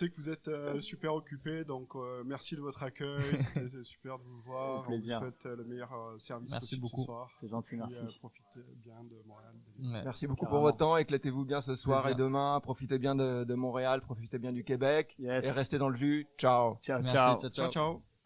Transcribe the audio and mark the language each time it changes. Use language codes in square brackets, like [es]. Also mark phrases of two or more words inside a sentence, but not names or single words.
[fr] sait que vous êtes super occupés, donc merci de votre accueil. C'était super de vous voir. Au plaisir. On vous souhaite le meilleur service Merci possible beaucoup. ce soir. C'est gentil, Puis, merci. profitez bien de Montréal. Ouais. Merci beaucoup Carrément. pour votre temps. Éclatez-vous bien ce soir Plaisir. et demain. Profitez bien de Montréal, profitez bien du Québec. Yes. Et restez dans le jus. Ciao. Ciao, Merci, ciao. ciao, ciao. Ciao, ciao.